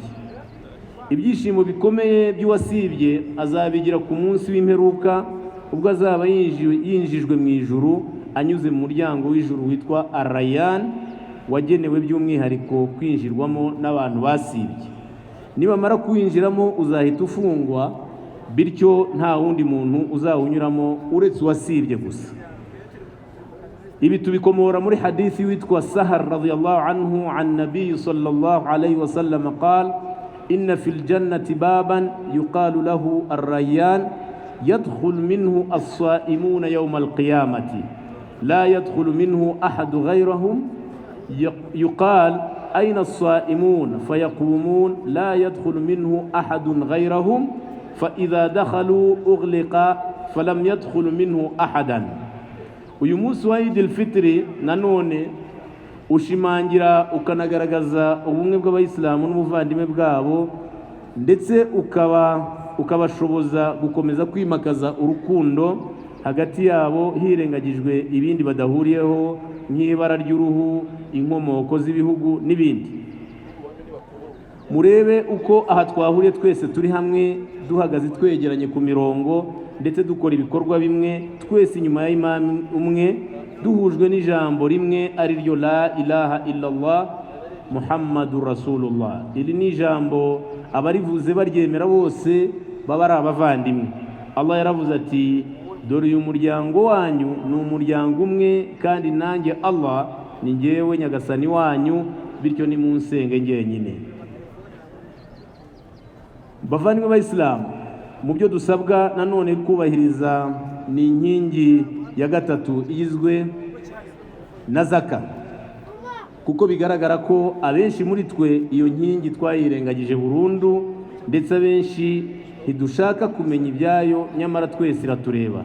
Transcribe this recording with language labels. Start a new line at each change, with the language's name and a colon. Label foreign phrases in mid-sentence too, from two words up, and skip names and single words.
Kinyarwanda: Ibyishimo bikomeye by'uwasibye azabigira ku munsi w'imperuka, ubwo azaba yinjijwe mu ijuru anyuze mu muryango w'ijuru witwa Ar-Rayyan, wagenewe by'umwihariko kwinjirwamo n'abantu basibye. Nibamara kuwinjiramo uzahita ufungwa, bityo nta wundi muntu uzawunyuramo uretse uwasibye gusa. Ibi tubikomora muri hadithi witwa Sahar
Arabic: رضي الله عنه عن النبي صلى الله عليه وسلم قال إن في الجنة بابا يقال له الريان يدخل منه الصائمون يوم القيامة لا يدخل منه أحد غيرهم يقال أين الصائمون فيقومون لا يدخل منه أحد غيرهم فإذا دخلوا أغلق فلم يدخل منه أحدا.
Kinyarwanda: uyu munsi wa Eid al-Fitr nanone ushimangira ukanagaragaza ubumwe bw'abayisilamu n'ubuvandimwe bwabo, ndetse ukabashoboza gukomeza kwimakaza urukundo hagati yabo hirengagijwe ibindi badahuriyeho nk'ibara ry'uruhu, inkomoko z'ibihugu n'ibindi. Murebe uko aha twahuriye twese turi hamwe duhagaze twegeranye ku mirongo, ndetse dukora ibikorwa bimwe twese inyuma ya imam umwe, duhujwe n'ijambo rimwe ari ryo
Arabic: لا إله إلا الله محمد رسول الله.
Kinyarwanda: Iri ni ijambo abarivuze baryemera bose baba ari abavandimwe. Allah yaravuze ati dore uyu muryango wanyu ni umuryango umwe kandi nanjye Allah ni njyewe nyagasani wanyu, bityo ni munsenge njyenyine. Bavandimwe b'Abayisilamu, mu byo dusabwa nanone kubahiriza ni inkingi ya gatatu igizwe na zaka, kuko bigaragara ko abenshi muri twe iyo nkingi twayirengagije burundu, ndetse abenshi ntidushaka kumenya ibyayo, nyamara twese iratureba.